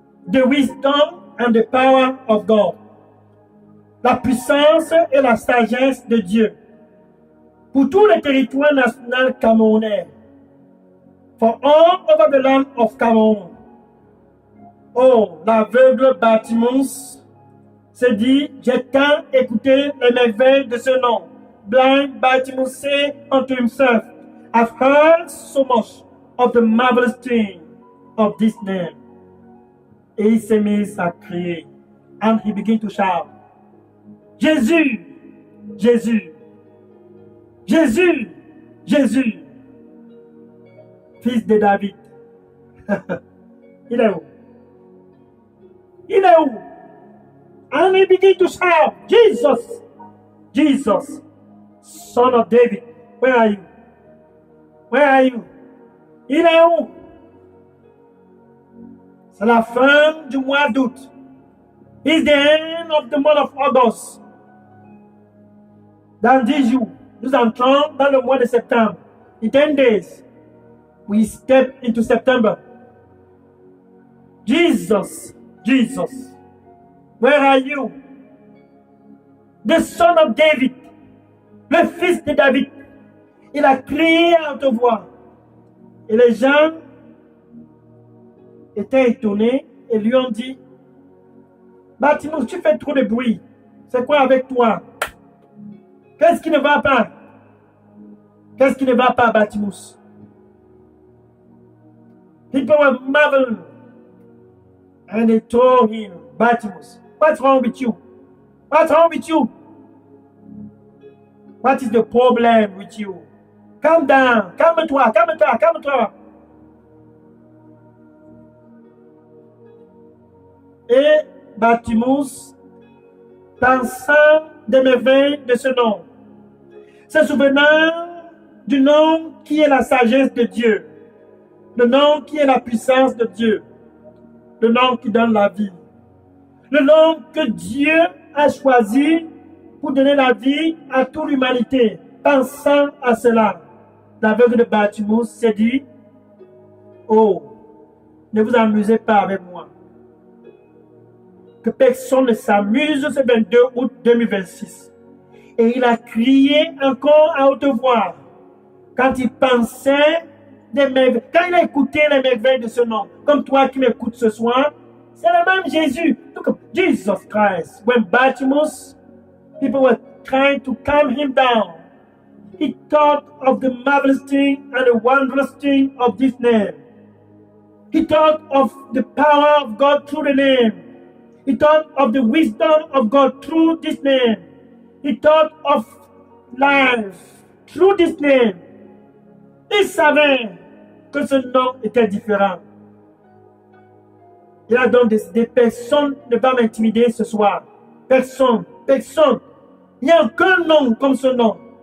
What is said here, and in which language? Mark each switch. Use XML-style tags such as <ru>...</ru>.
<en>The wisdom and the power of God.</en> <fr>La puissance et la sagesse de Dieu. Pour tout le territoire national camerounais.</fr> <en>For all over the land of Cameroon.</en> <fr>Oh, l'aveugle Bartimaeus se dit, j'ai tant écouté les merveilles de ce nom.</fr> <en>Blind Bartimaeus said unto himself, I've heard so much of the marvelous thing of this name.</en> <fr>Et il s'est mis à crier.</fr> <en>And he began to shout,</en> <fr>Jésus, Jésus, Jésus, Jésus, fils de David. Il est où? Il est où?</fr> <en>And he began to shout, Jesus, Jesus, son of David, where are you? Where are you?</en> <fr>Il est où? C'est la fin du mois d'août.</fr> <en>It's the end of the month of August.</en> <fr>Dans 10 jours, nous entrons dans le mois de septembre.</fr> <en>In 10 days, we step into September. Jesus, Jesus, where are you? The son of David,</en> <fr>le fils de David. Il a crié à haute voix. Et les gens étaient étonnés et lui ont dit, Bartimaeus, tu fais trop de bruit. C'est quoi avec toi? Qu'est-ce qui ne va pas? Qu'est-ce qui ne va pas, Bartimaeus?</fr> <en>People were marveling. And they told him, Bartimaeus, what's wrong with you? What's wrong with you? What is the problem with you? Calm down.</en> <fr>Calme-toi, calme-toi, calme-toi. Et Bartimaeus, pensant des merveilles de ce nom, se souvenant du nom qui est la sagesse de Dieu, le nom qui est la puissance de Dieu, le nom qui donne la vie, le nom que Dieu a choisi pour donner la vie à toute l'humanité. Pensant à cela, l'aveugle de Bartimaeus s'est dit, oh, ne vous amusez pas avec moi. Que personne ne s'amuse ce 22 août 2026. Et il a crié encore à haute voix quand il pensait des merveilles, quand il a écouté les merveilles de ce nom, comme toi qui m'écoutes ce soir, c'est le même Jésus.</fr> <en>Look, Jesus Christ. When Bartimaeus, people were trying to calm him down, he thought of the marvelous thing and the wondrous thing of this name. He thought of the power of God through the name. He thought of the wisdom of God through this name. He thought of life through this name.</en> <fr>Il savait que ce nom était différent. Il a donc décidé, personne ne va m'intimider ce soir. Personne, personne. Il n'y a aucun nom comme ce nom.</fr>